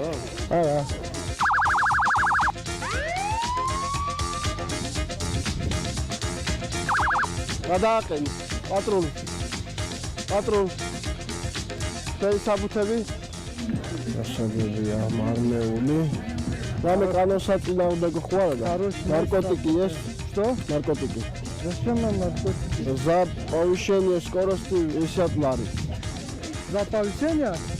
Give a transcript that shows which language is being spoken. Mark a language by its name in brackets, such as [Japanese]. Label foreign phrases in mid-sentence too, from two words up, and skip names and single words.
[Georgian] არა. გადააყენი პატრული. თქვენი საბუთები? გასაგებია, მარნეული. რამე კანონსაწინააღმდეგო ხო არა? ნარკოტიკი ეს? [Russian] Что? Наркотики. Зачем нам наркотики? За повышение скорости висят лари. За повышение?